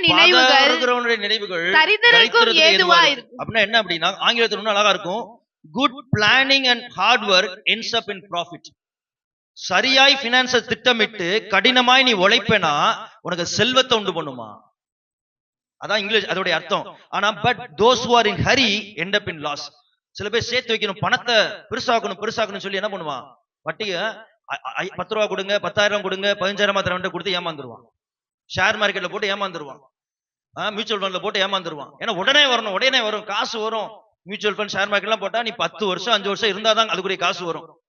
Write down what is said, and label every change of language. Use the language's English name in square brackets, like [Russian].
[Tamil] நினைவுகள் தரித்திரருக்கும் ஏதுவாய் இருக்கும். அப்படின்னா என்ன அப்படின்னா, ஆங்கிலத்தில் இன்னும் அழகா இருக்கும், [English] Good planning and hard work ends up in profit. [Tamil] சரியாய் பினான்ஸை திட்டமிட்டு கடினமாய் நீ உழைப்பேனா உனக்கு செல்வத்தை உண்டு பண்ணுமா? அதான் இங்கிலீஷ் அதோடைய அர்த்தம். ஆனா [English] But those who are in hurry end up in loss. [Tamil] சில பேர் சேர்த்து வைக்கணும், பணத்தை பெருசாக்கணும் சொல்லி என்ன பண்ணுவான், வட்டிய 10 ரூபா கொடுங்க, 10,000 கொடுங்க, 15,000 கொடுத்து ஏமாந்துருவான். ஷேர் மார்க்கெட்ல போட்டு ஏமாந்துருவான், மியூச்சுவல் ஃபண்ட்ல போட்டு ஏமாந்துருவான். ஏன்னா உடனே வரும், காசு வரும். மியூச்சுவல் ஃபண்ட், ஷேர் மார்க்கெட்லாம் போட்டா நீ 10 வருஷம் 5 வருஷம் இருந்தாதான் அதுக்குரிய காசு வரும்.